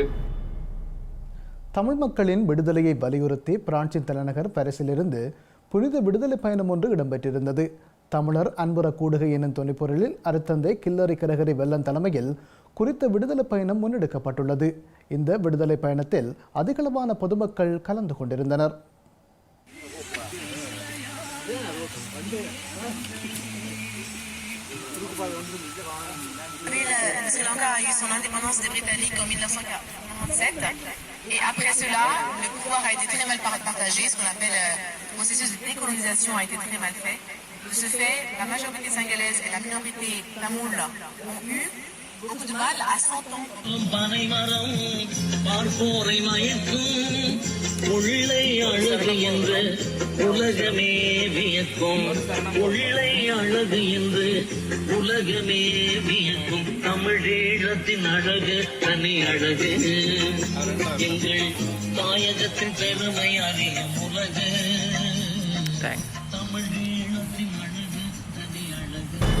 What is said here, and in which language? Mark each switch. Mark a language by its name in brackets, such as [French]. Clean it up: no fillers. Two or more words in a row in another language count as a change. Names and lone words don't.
[Tamil] தமிழ் மக்களின் விடுதலையை வலியுறுத்தி பிரான்சின் தலைநகர் பாரிஸிலிருந்து புனித விடுதலை பயணம் ஒன்று இடம்பெற்றிருந்தது. தமிழர் அன்புற கூடுகை எனும் துணைப்பொருளில் அருத்தந்தை கில்லரி கிரகரி வெள்ளன் தலைமையில் குறித்த விடுதலை பயணம் முன்னெடுக்கப்பட்டுள்ளது. இந்த விடுதலை பயணத்தில் அதிகளவான பொதுமக்கள் கலந்து கொண்டிருந்தனர். [French] Le Sri Lanka a eu son indépendance des Britanniques en 1947 et après cela, le pouvoir a été très mal partagé, ce qu'on appelle le processus de décolonisation a été très mal fait. De ce fait, la majorité sénégalaise et la minorité tamoule ont eu beaucoup de mal à s'entendre. [Tamil] தமிழீழத்தின் அழகு தனி அழகு எங்கள் தாயகத்தின் பெருமை அறியும் உலகு தமிழீழத்தின் அழகு தனி அழகு.